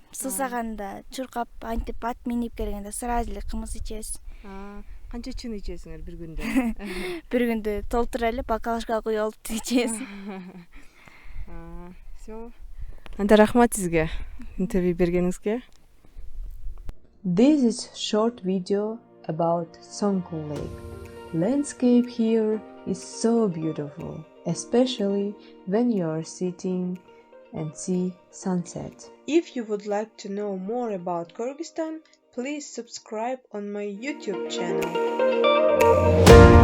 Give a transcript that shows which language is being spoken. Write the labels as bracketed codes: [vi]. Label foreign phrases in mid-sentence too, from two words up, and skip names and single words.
[ky] Сусаганда, чуркап, антип ат минип келгенде сразу эле кымыз ичебиз. Канча чын ичесиңер бир күндө? Бир күндө толтура эле бокалышка куюп алып ичебиз. Всё. Анда рахмат сизге интервью бергениңизге. [en] This is short video about Son-Kul Lake. Landscape here is so beautiful, especially when you are sitting and see sunset. If you would like to know more about Kyrgyzstan, please subscribe on my YouTube channel.